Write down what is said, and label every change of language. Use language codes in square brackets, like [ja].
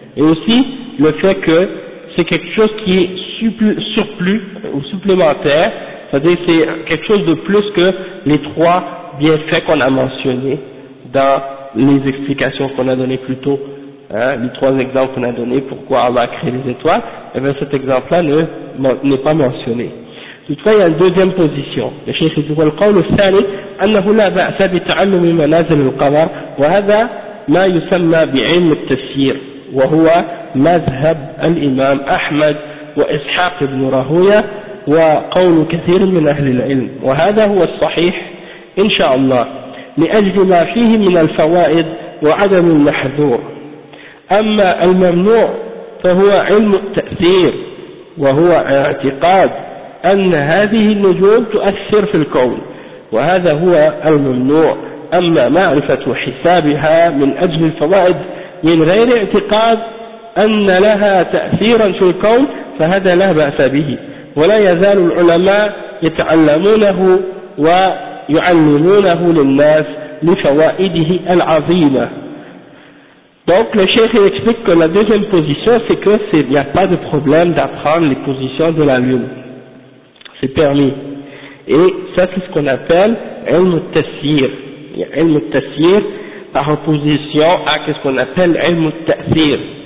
[fr] Et aussi, le fait que c'est quelque chose qui est surplus ou supplémentaire, c'est-à-dire c'est quelque chose de plus que les trois bienfaits qu'on a mentionnés dans les explications qu'on a données plus tôt, hein, les trois exemples qu'on a donnés, pourquoi Allah a créé les étoiles, et bien cet exemple-là n'est pas mentionné. Toutefois, il y a une deuxième position. Le Cheikh dit « [ar] وَالْقَوْلُ الثَّانِي أَنَّهُ لَا بَأْسَ بِتَعَلُّمِ مَنَازِلِ الْقَمَرِ وَهَذَا مَا يُسَمَّى بِعِلْمِ التَّفْسِيرِ وَهُوَ مَذْهَبُ الْإِمَامِ أَحْمَدِ وَإِسْحَاقِ بْنُ رَهُوَيَةَ وَقَوْلُ كَثِيرٍ مِنْ أَهْلِ الْعِلْمِ وَهَذَا هُوَ الصَّحِيحُ إِنْ شَاءَ اللَّهُ لِأَجْلِ مَا فِيهِ مِنَ الْفَوَائِدِ وَعَدَمِ الْمَحْذُورِ أَمَّا الْمَمْنُوعُ فَهُوَ عِلْمُ التَّفْسِيرِ وَهُوَ اعْتِقَادُ أن هذه النجوم تؤثر في الكون وهذا هو الممنوع أما معرفة حسابها من أجل الفوائد من غير اعتقاد أن لها تأثيرا في الكون فهذا لا بأس به ولا يزال العلماء يتعلمونه ويعلمونه للناس لفوائده العظيمة. [fr] Donc le cheikh explique que la deuxième position c'est que il n'y a pas de problème d'apprendre les positions de la lune. C'est permis. Et ça, c'est ce qu'on appelle ilm al-tafsir. Ilm al-tafsir par opposition à ce qu'on appelle ilm al-tafsir.